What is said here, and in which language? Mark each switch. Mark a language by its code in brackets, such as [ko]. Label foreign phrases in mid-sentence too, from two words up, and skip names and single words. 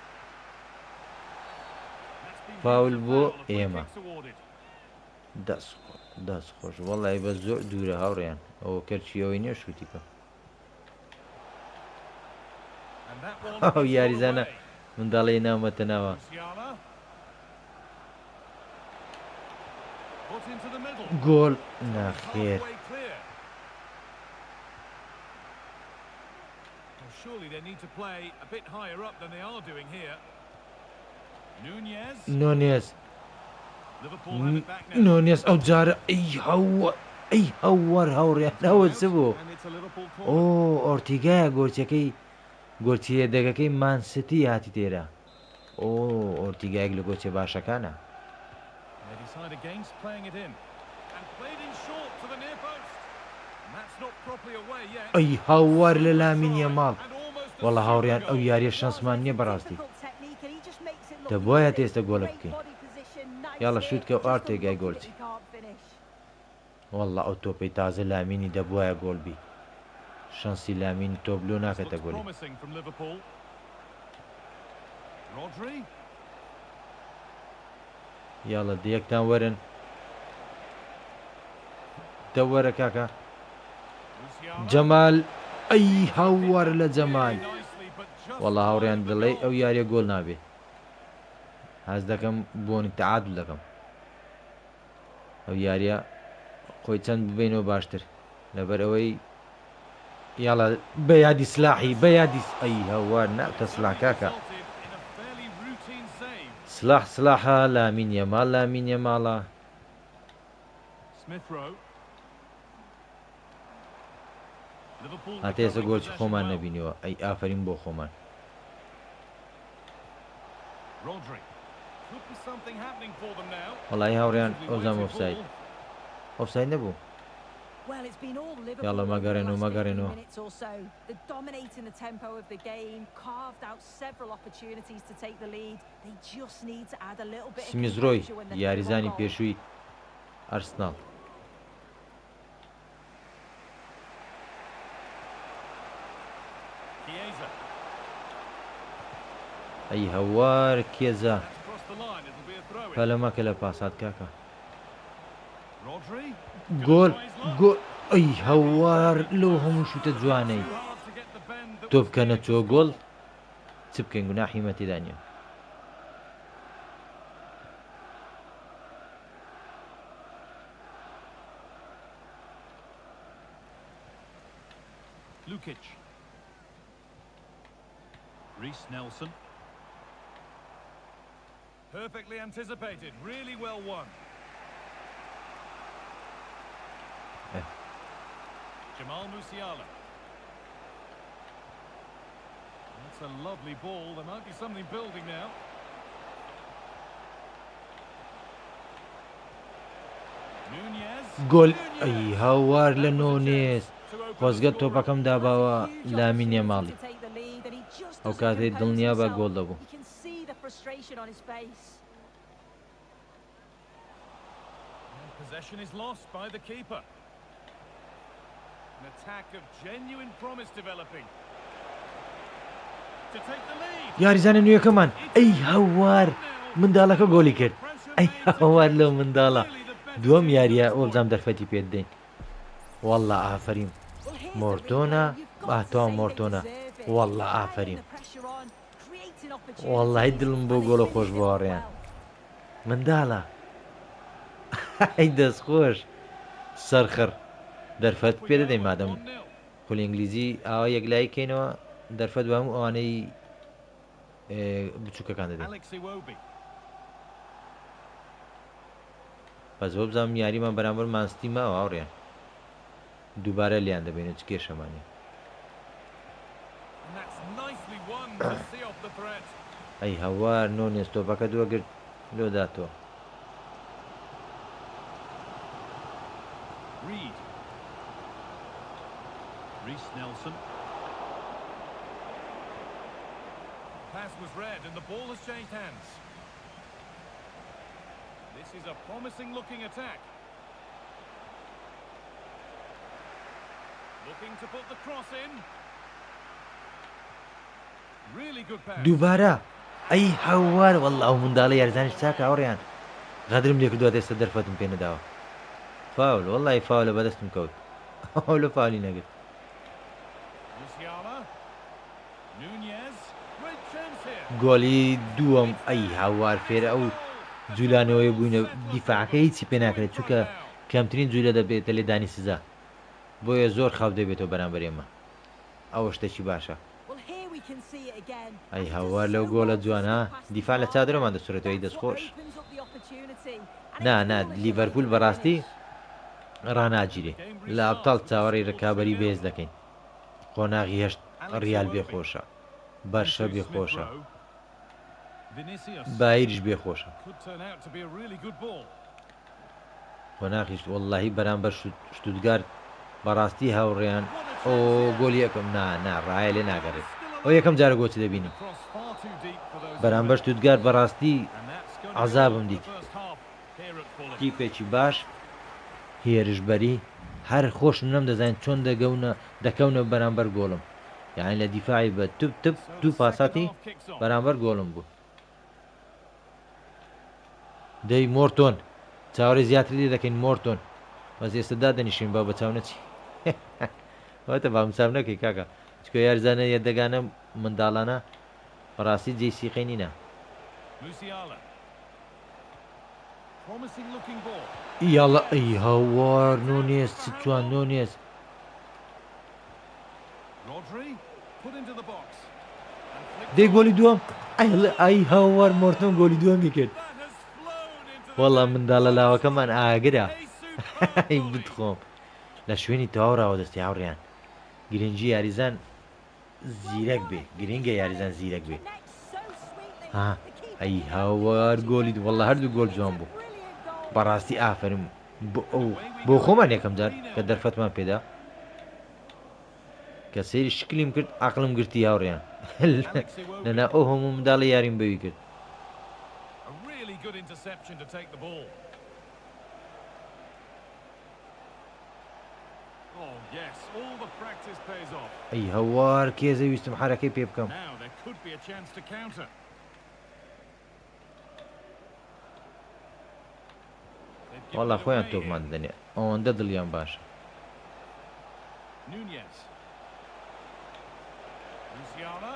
[ckb] فاول بۆ ئێمە دەست خۆش وەڵی بە زۆر دوورە هاوڕێیان ئەوە کەرچیەوەی نییە شوتیکە ئەو یاریزانە منداڵی ناومەتە ناوە گۆل ناخێر [en] surely they need to play a bit higher up than they are doing here. Nunez. [ckb] نونيز [en] Liverpool have it back now. [ckb] نونيز ئەو جارە ئەی هەوەر هەوڕیان ئەوە چ بوو؟ [en] And it's a Liverpool ئۆ corner. [ckb] ئۆرتیگایە گۆچی هێدەگەکەی مانسیتی هاتی تێرە. ئۆ ئۆرتیگایەک لە گۆچێ باشەکانە. [en] They decide against playing it in and played in short to the near post. And that's not properly away yet. [ckb] ئەی هەوەر لە لامین یەماڵ. وەڵا هاوڕیان ئەو یاریە شەنسمان نییە بەڕاستی. دەبوایە تێستە گۆڵە بکەین. یاڵە شوت کە ئارتێگای گۆڵچی. وەڵا ئەو تۆپەی تازە لامینی دەبوایە گۆڵبی. شەنسی لامین تۆبلۆ ناکەتە [en] Looks [ckb] گۆڵی. [en] promising from Liverpool. Rodri. [ckb] یاڵە دیەکتان وەرن. دەوەرە کاکە. [en] Musiala. [ckb] جەمال ئەی هەوەر لە جەمال. [en] Very nicely, but just [ckb] وەڵا هاوڕیان [en] behind the [ckb] دڵێ [en] goal. [ckb] ئەو یاریە گۆڵ نابێ. هەز دەکەم بۆنی تەعادل دەکەم. ئەو یاریە خۆی چەند ببینەوە باشتر لەبەر ئەوەی یاڵە بە یادی سلاحی بە یادی ئەی هەوار ناکە سلاح کاکە. [en] Resulted in a fairly routine save. [ckb] سلاحە لامین یەماڵە. [en] Smith Rowe. Liverpool [ckb] هاتێسە [en] recovering [ckb] گۆڵی [en] possession [ckb] خۆمان [en] well. [ckb] نەبینیەوە ئەی ئافرین بۆ خۆمان. [en] Rodri. Could be something happening for them now. [ckb] وەڵای هاوڕیان [en] Possibly [ckb] ئەوزام [en] waiting [ckb] ئۆفساید. [en] ball. [ckb] ئۆفساید نەبوو. [en] Well, it's been all Liverpool [ckb] Yalla, [en] over the [ckb] Magareno, [en] last 15 [ckb] Magareno. [en] minutes or so. They're dominating the tempo of the game, carved out several opportunities to take the lead. They just need to add a little bit of [ckb] سمیزڕۆی [en] composure when they're [ckb] یاریزانی [en] through a goal. [ckb] پێشووی ئەرسناڵ. [en] Chiesa. [ckb] ئەی هەوار کێزە [en] That's crossed the line. It'll be a throw-in. [ckb] پەلەمەکە لە پاسات کاکە. [en] Rodri. [ckb] گۆڵ گۆڵ ئەی هەوار لەو هەموو شوتە جوانەی. [en] Too hard to get the bend that [ckb] تۆ [en] was [ckb] بکەنە [en] needed [ckb] چۆ [en] to [ckb] گۆڵ [en] score. [ckb] چ بکەین گوناحی مەتێدا نییە. [en] Lukic. Reece Nelson. Perfectly anticipated. Really well won. Eh. Jamal Musiala. That's a lovely ball. There might be something building now. Nunez. [ckb] گۆڵ [en] Nunez. [ckb] ئەی هاوار لە [en] That was a [ckb] نۆنێز. [en] chance to open the [ckb] خۆزگە [en] scoring. [ckb] تۆپەکەم [en] Well, [ckb] داباوە [en] that's a huge [ckb] لامین [en] opportunity [ckb] یەماڵی. [en] to take the lead, and he just [ckb] ئەو [en] doesn't [ckb] کاتەی [en] compose [ckb] دڵنیا بە [en] himself. [ckb] گۆڵ دەبوو. [en] You can see the frustration on his face. And possession is lost by the keeper. An attack of genuine promise developing. To take the lead. [ckb] یاریزانە نوێەکەمان ئەی هەوار منداڵەکە گۆڵی کرد. ئەی هەوار لەو منداڵە دووەم یاریە ئۆبزام دەرفەتی پێ دەین. وەڵا ئافرین. [en] Well, here's the [ckb] مۆرتۆنە [en] replay. You've got [ckb] باتۆ [en] to say they [ckb] مۆرتۆنە [en] deserve it. [ckb] وەڵا [en] Piling [ckb] ئافرین. [en] the pressure on, creating opportunities, [ckb] وەڵای دڵم بۆ [en] and they [ckb] گۆڵە [en] finished [ckb] خۆش [en] it [ckb] بۆڕیان. [en] well. [ckb] منداڵە ئەی دەستخۆش سەرخڕ دەرفەت [en] We [ckb] پێ [en] go [ckb] دەدەین [en] at [ckb] مادەم [en] 1-0. [ckb] خولی ئینگلیزی ئاوا یەکلایکەینەوە دەرفەت بە هەموو ئەوانەی بچووکەکان دەدەین. [en] Alex Iwobi. [ckb] بەس بۆ بزانم یاریمان بەرامبەر مانستی ماوە هاوڕێن دووبارە لیان دەبێنێت چ کێشەمانێ. [en] And that's nicely won to see off the threat. [ckb] ئەی هەوار نۆنێز تۆپەکە دووەگرت لۆداتەوە. [en] Reed. Reece Nelson. Pass was read and the ball has changed hands. This is a promising looking attack. Looking to put the cross in. Really good pass. [ckb] دووبارە ئەی هەوار وەڵا ئەو منداڵە یاریزانش چاکە هاوڕێیان غەدرم لێ کردووە ئێستا دەرفەتم پێ نەداوە. فاول وەڵای فاولە بەدەستم کەوت. ئەو لە فاولی نەگرت. [en] Musiala. Nunez. Great chance here. [ckb] گۆڵی دووەم ئەی هاوار فێرە ئەو جوولانەوەی بووینە دیفاعەکە هیچی پێ ناکرێت چونکە کەمترین جوولە دەبێتە لێدانی سزا بۆیە زۆر خاو دەبێتەوە بەرامبەر ئێمە ئەوە شتێکی باشە. [en] Well, can see it again. [ckb] ئەی [en] And he [ckb] هەوار [en] does [ckb] لەو [en] so [ckb] گۆڵە [en] well to [ckb] جوانە [en] slip past the [ckb] دیفاع لە [en] far [ckb] چادرەمان [en] man. [ckb] دەسوورێتەوەی [en] That's what [ckb] دەستخۆش [en] opens up the opportunity. And [ckb] نا [en] it's [ckb] نا [en] foolish to [ckb] لیڤەرپول [en] make it a [ckb] بەڕاستی [en] finish. [ckb] ڕناگیرێ لە ئەبتاڵ چاوەڕی ڕکابەری بێز دەکەین قۆناغی هەشت ڕیال بێخۆشە بەرشە [en] Into Smith [ckb] بێخۆشە [en] Rowe. Vinicius. [ckb] بایریش بێخۆشە [en] Could turn out to be a really good ball. [ckb] قۆناغیش وەڵڵاهی بەرامبەر شتوتگارت بەڕاستی هاوڕێیان ئۆ گۆل یەکەم نا ڕایە لێ ناگەڕێت ئەو یەکەم جارە گۆچ دەبینی [en] Cross far too deep for those [ckb] بەرامبەر [en] who [ckb] شتوتگار بەڕاستی [en] and that's going to be [ckb] عەزابم [en] all for [ckb] دیت [en] the first half here at Fulham. [ckb] تیپێکی باش هێرشبەری هەر خۆشم نەم دەزانین چۆن دەکەونە بەرامبەر گۆڵم یعنی لە دیفاعی بە توپ [en] So the [ckb] دوو [en] second [ckb] پاساتی [en] half kicks on. [ckb] بەرامبەر گۆڵم بوو دەی مۆرتۆن چاوەڕێی زیاتر لێ دەکەین مۆرتۆن بەس ئێستادا دەنیشین بە بەچاو نەچی واتە بامسام نەکەی کاکە چکە یارزانە یەردەگانە منداڵانە بەڕاستی جێسیقەی نینە [en] Musiala. Promising looking ball. [ckb] یاڵە ئەی هاوار نۆنێس چ جوان نۆنێس [en] Rodri put into the box. And flicked [ckb] دەی [en] on. [ckb] گۆلی دووەم ئەی هاوار مۆرتۆن گۆلی دووەمی کرد [en] That has flown into the [ckb] وەڵام [en] net. [ckb] منداڵە لاوەکەمان ئاگرە [en] A superb [ckb] ئەی [en] volley. [ckb] بتخۆم لە شوێنی تەواوراوە دەستی هاوڕێیان گرنگجی یاریزان زیرەک بێ گرنگە یاریزان زیرەک بێ [en] Connects so sweetly. ها The keeper [ckb] ئەی [en] did [ckb] هاوار [en] everything [ckb] گۆلی [en] to [ckb] وەڵڵا هەردوو گۆل [en] It's a [ckb] جوان بوو [en] brilliant goal. [ckb] بەڕاستی ئافرم بۆ خۆمان یەکەم جار کە دەرفەتمان پێدا کە سەیری شکلیم کرد عەقڵم گرتی هاوڕێیان نەنا ئەو هەموو منداڵی یاریم بەوی کرد [en] A really good interception to take the ball. Oh yes, all the practice pays off. [ckb] ئەی هەوار کێزە ویستم حرەکەی پێ بکەم [en] Now there could be a chance to counter. They've given [ckb] وەڵا [en] it [ckb] خۆیان [en] away [ckb] تۆپمان [en] here. [ckb] دەنێ ئەوەندە دڵیان باشە [en] Nunez. Musiala.